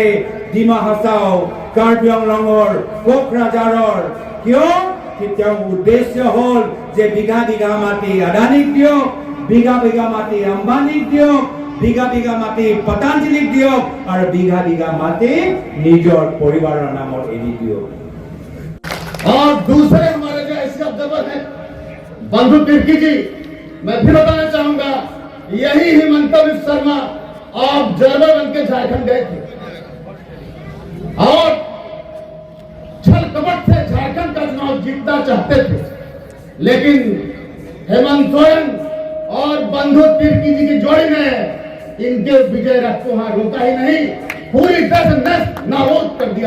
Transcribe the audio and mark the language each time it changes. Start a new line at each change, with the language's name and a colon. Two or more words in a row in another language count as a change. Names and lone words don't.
Assamese: ডিমা হাছাও, কাৰ্বি আংলঙৰ, কোকৰাঝাৰৰ। কিয়? তেওঁৰ উদ্দেশ্য হ'ল যে বিঘা বিঘা মাটি আদানীক দিয়ক, বিঘা বিঘা মাটি আম্বানীক দিয়ক, বিঘা বিঘা মাটি পতঞ্জলিক দিয়ক আৰু বিঘা বিঘা মাটি নিজৰ পৰিবাৰৰ নামত এৰি দিয়ক।
Hindi: और दूसरे हमारे जो ऐसे ऑब्जर्वर हैं बंधु तिर्की जी, मैं फिर बताना चाहूंगा, यही हिमंत बिस्व शर्मा ऑब्जर्वर बन के झारखंड गए थे और छल कपट से झारखंड का चुनाव जीतना चाहते थे, लेकिन हेमंत सोरेन और बंधु तिर्की जी की जोड़ी ने इनके विजय रथ को वहां रोका ही नहीं, पूरी तरह से नाबूद कर दिया।